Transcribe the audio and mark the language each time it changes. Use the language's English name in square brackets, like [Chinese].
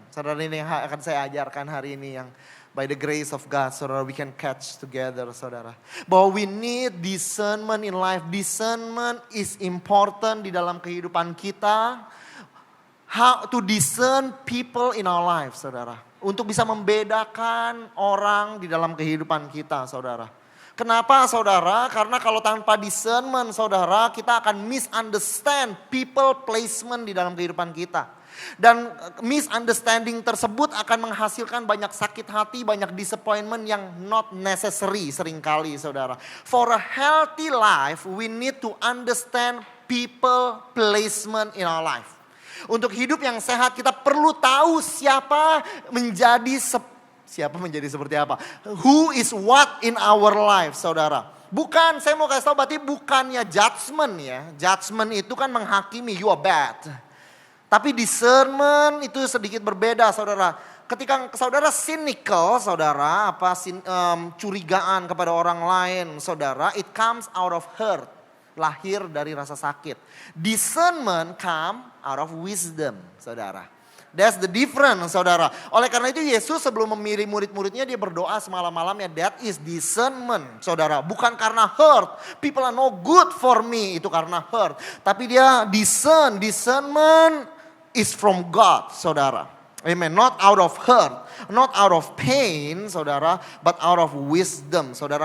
[Indonesian] Saudara, ini yang akan saya ajarkan hari ini yang [English] by the grace of God, [Indonesian] saudara, [English] we can catch together, [Indonesian] saudara. [English] Bahwa we need discernment in life. Discernment is important [Indonesian] di dalam kehidupan kita. [English] How to discern people in our life, saudara. [Indonesian] Untuk bisa membedakan orang di dalam kehidupan kita, saudara. Kenapa, saudara? Karena kalau tanpa discernment, saudara, kita akan [English] misunderstand people placement [Indonesian] di dalam kehidupan kita. Dan misunderstanding tersebut akan menghasilkan banyak sakit hati, banyak disappointment yang [English] not necessary [Indonesian] seringkali, saudara. [English] For a healthy life, we need to understand people placement in our life. [Indonesian] Untuk hidup yang sehat kita perlu tahu siapa menjadi seperti apa. [English] Who is what in our life, saudara. [Indonesian] Bukan, saya mau kasih tahu berarti bukannya judgment ya. Judgment itu kan menghakimi, [English] you are bad. [Indonesian] Tapi discernment itu sedikit berbeda, saudara. Ketika saudara cynical, saudara, curigaan kepada orang lain, saudara, [English] it comes out of hurt. [Indonesian] lahir dari rasa sakit. [English] Discernment come out of wisdom, [Indonesian] saudara. [English] That's the difference, saudara. [Indonesian] Oleh karena itu Yesus sebelum memilih murid-muridnya dia berdoa semalam-malamnya. [English] That is discernment, saudara. [Indonesian] Bukan karena hurt. [English] People are no good for me. [Indonesian] Itu karena hurt. Tapi dia [English] discernment is from God, saudara. Amen. Not out of hurt, not out of pain, saudara, but out of wisdom, saudara.